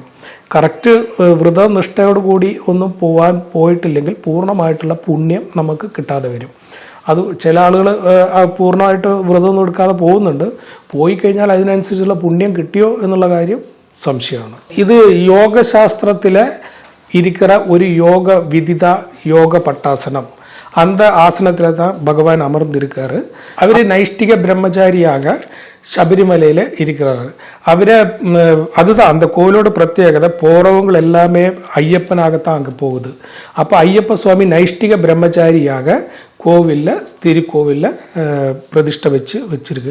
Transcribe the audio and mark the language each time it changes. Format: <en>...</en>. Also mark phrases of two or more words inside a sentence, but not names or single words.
<ml>കറക്റ്റ് വ്രതനിഷ്ഠയോടുകൂടി ഒന്നും പോയിട്ടില്ലെങ്കിൽ പൂർണ്ണമായിട്ടുള്ള പുണ്യം നമുക്ക് കിട്ടാതെ വരും. അത് ചില ആളുകൾ പൂർണ്ണമായിട്ട് വ്രതമൊന്നും എടുക്കാതെ പോകുന്നുണ്ട്. പോയി കഴിഞ്ഞാൽ അതിനനുസരിച്ചുള്ള പുണ്യം കിട്ടിയോ എന്നുള്ള കാര്യം സംശയമാണ്. ഇത് യോഗശാസ്ത്രത്തിലെ</ml> <ta>இருக்கிற ஒரு யோக விதிதா யோக பட்டாசனம். அந்த ஆசனத்தில் தான் பகவான் அமர்ந்திருக்காரு. அவர் நைஷ்டிக பிரம்மச்சாரியாக ശബരിമലയിൽ இருக்கிறார். அதுதான் அந்த கோயிலோட பிரத்யேகதை. போகிறவங்க எல்லாமே ஐயப்பனாகத்தான் அங்கே போகுது. அப்போ ஐயப்ப சுவாமி நைஷ்டிக பிரம்மச்சாரியாக கோவிலில் திருக்கோவிலில் பிரதிஷ்டை வச்சிருக்கு.</ta>